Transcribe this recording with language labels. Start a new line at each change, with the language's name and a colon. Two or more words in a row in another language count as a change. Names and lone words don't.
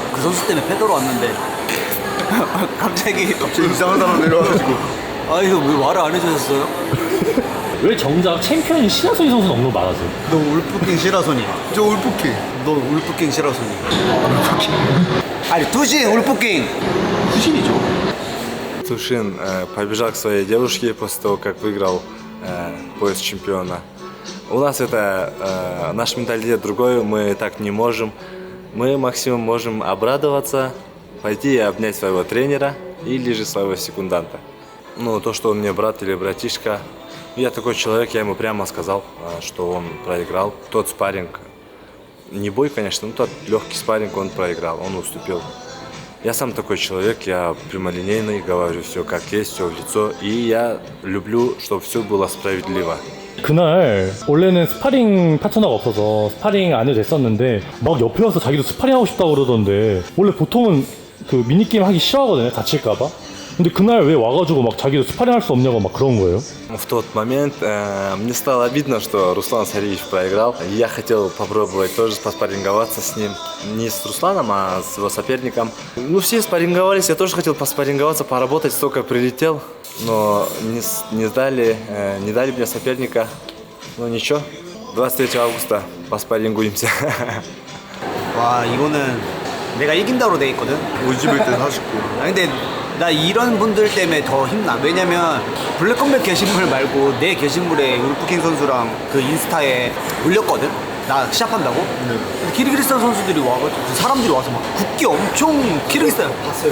Korean: 그 선수 때문에 패더로 왔는데 갑자기 이상한 사람 내려와가지고 아 이거 왜 말을 안 해주셨어요? 왜 정작 챔피언인 신하소희 선수는 너무 많아서요? 너 울프킹 시라소니. 저 울프킹. 너 울프킹 시라소니. 울프킹. 아니 두신 울프킹. 두신이죠.
Russian: Тушин побежал к своей девушке после того, как выиграл пояс чемпиона. У нас это наш менталитет другой, мы так не можем. Мы максимум можем обрадоваться, пойти и обнять своего тренера или же своего секунданта. Ну, то, что он мне брат или братишка, я такой человек, я ему прямо сказал, что он проиграл. Тот спарринг, не бой, конечно, но тот легкий спарринг он проиграл, он уступил. Я сам такой человек, я прямолинейный, говорю все как есть, все в лицо. И я люблю, чтобы все было справедливо.
Korean: 그날 원래는 스파링 파트너가 없어서 스파링 안 해도 됐었는데 막 옆에 와서 자기도 스파링 하고 싶다고 그러던데 원래 보통은 그 미니게임 하기 싫어하거든요, 다칠까봐. 근데 그날 왜 와가지고 막 자기도 스파링 할 수 없냐고 막 그런 거예요?
Russian: В тот момент мне стало обидно, что Руслан Сариевич проиграл. И я хотел попробовать тоже поспарринговаться с ним. Не с Русланом, а с его соперником. Ну, все спарринговались, я тоже хотел поспарринговаться, поработать, столько прилетел. Но не дали мне соперника. Ну ничего, 23 августа поспаррингуемся.
Korean: 와 이거는 내가 이긴다로 돼 있거든. 51대 49. 근데 나 이런 분들 때문에 더 힘나. 왜냐면 블랙컴뱃 게시물 말고 내 게시물에 울프킹 선수랑 그 인스타에 올렸거든. 나 시합한다고. 근데 키르기스탄 선수들이 와가지고 그 사람들이 와서 막 국기 엄청 키르기스탄 봤어요.